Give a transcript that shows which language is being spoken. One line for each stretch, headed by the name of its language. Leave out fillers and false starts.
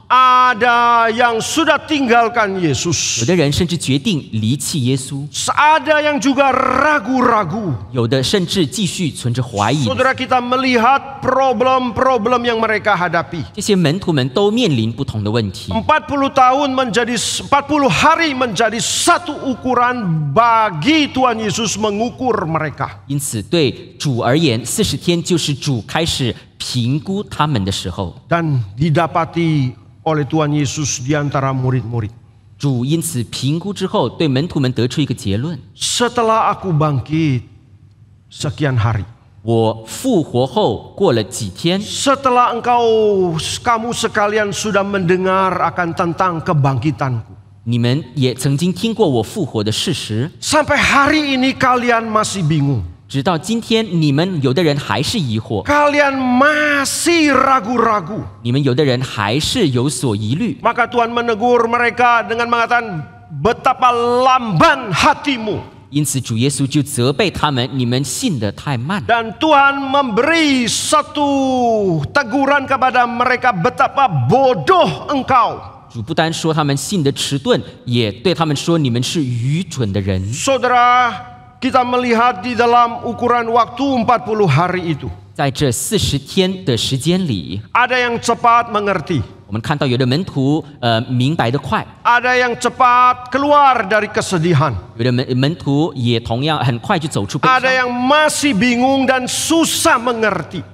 Indonesian: ada yang sudah tinggalkan
Chinese: 有
Indonesian: Yesus,
Chinese: 的人甚至决定离弃耶稣，
Indonesian: ada yang juga ragu-ragu.
Chinese: 有的甚至继续存着怀疑。
Indonesian: Saudara, kita melihat problem-problem yang mereka hadapi.
Chinese: 这些门徒们都面临不同的问题。
Indonesian: 40 tahun menjadi 40 hari menjadi satu ukuran bagi Tuhan Yesus mengukur mereka.
Chinese: 因此，对主而言，40天就是主开始评估他们的时候。
Indonesian: Dan didapati oleh Tuhan Yesus di antara murid-murid.
Chinese: 主因此评估之后，对门徒们得出一个结论：
Indonesian: Setelah aku bangkit sekian hari.
Chinese: 我复活后过了几天，
Indonesian: Setelah kamu sekalian sudah mendengar akan tentang kebangkitanku.
Chinese: 你们也曾经听过我复活的事实，
Indonesian: Sampai hari ini kalian masih bingung.
Chinese: 直到今天，你们有的人还是疑惑，
Indonesian: Kalian masih ragu-ragu.
Chinese: 你们有的人还是有所疑虑。
Indonesian: Maka Tuhan menegur mereka dengan mengatakan, betapa lamban hatimu.
Chinese: 因此，主耶稣就责备他们：你们信得太慢。
Indonesian: Dan Tuhan memberi satu teguran kepada mereka, betapa bodoh engkau.
Chinese: 主不单说他们信得迟钝，也对他们说：你们是愚蠢的人。
Indonesian: Saudara, kita melihat di dalam ukuran waktu 40 hari itu.
Chinese: 在这40天的时间里，
Indonesian: Ada yang cepat mengerti.
Chinese: 我们看到有的门徒明白得快，
Indonesian: Ada yang cepat keluar dari kesedihan.
Chinese: 有的门徒也同样很快就走出悲伤，
Indonesian: Ada yang masih bingung dan susah mengerti.